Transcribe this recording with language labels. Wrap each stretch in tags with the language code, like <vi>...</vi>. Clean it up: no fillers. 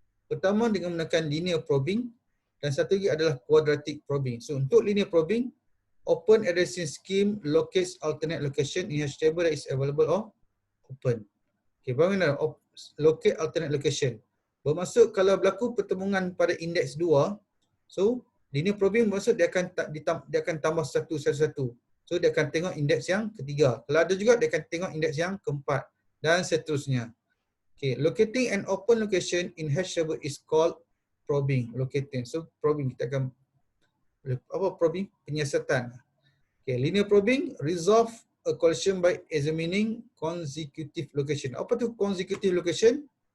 <ms>Pertama dengan menggunakan linear probing dan satu lagi adalah quadratic probing. So untuk linear probing,</ms> <en>open addressing scheme locates alternate location in hash table that is available or open.</en> <ms>Okay, bagaimana</ms> <en>locate alternate location?</en> <ms>Bermaksud kalau berlaku pertemuan pada indeks 2, so linear probing bermaksud dia akan tambah satu. So dia akan tengok indeks yang ketiga. Kalau ada juga dia akan tengok indeks yang keempat dan seterusnya.</ms> <en>Okay, locating an open location in hash table is called probing. Locating.</en> <ms>So probing kita akan probing? Penyiasatan.</ms> <en>Okay, linear probing resolve a collision by examining consecutive location.</en> <ms>Apa tu consecutive location?</ms>